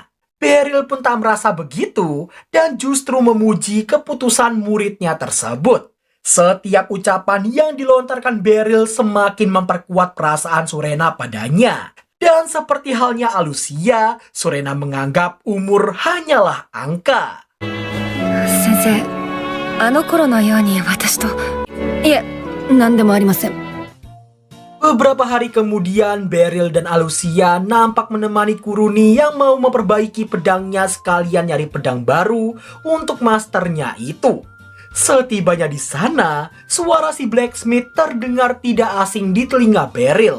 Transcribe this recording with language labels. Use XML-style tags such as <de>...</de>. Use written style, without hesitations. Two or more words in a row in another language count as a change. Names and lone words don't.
<id>Beryl pun tak merasa begitu dan justru memuji keputusan muridnya tersebut. Setiap ucapan yang dilontarkan Beryl semakin memperkuat perasaan Surena padanya. Dan seperti halnya Alucia, Surena menganggap umur hanyalah angka.</id> <ja>Sensei, あの頃のように私と、いえ、何でもありません。</ja> <id>Beberapa hari kemudian, Beryl dan Alucia nampak menemani Kuruni yang mau memperbaiki pedangnya sekalian nyari pedang baru untuk masternya itu. Setibanya di sana, suara si blacksmith terdengar tidak asing di telinga Beryl.</id>